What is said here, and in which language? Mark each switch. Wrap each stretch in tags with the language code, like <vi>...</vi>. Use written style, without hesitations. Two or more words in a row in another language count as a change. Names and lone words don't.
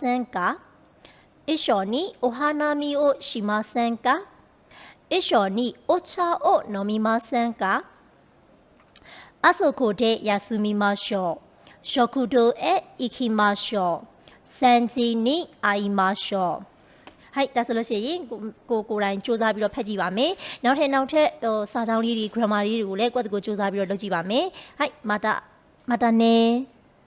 <ja>んか一緒にお花見をしませんか一緒にお茶を飲みませんかあそこで休みましょう食堂へ行きましょう3時に会いましょうはい</ja> <my>ဒါဆိုလို့ရှိရင်ကိုယ်တိုင်စူးစမ်းပြီးတော့ဖတ်ကြည့်ပါမယ်နောက်ထပ်စာကြောင်းလေးတွေ</my> <ja>grammar</ja> <my>လေးတွေကိုလည်းကိုယ့်တကူစူးစမ်းပြီးတော့လုပ်ကြည့်ပါမယ်</my> <ja>はいまたね</ja>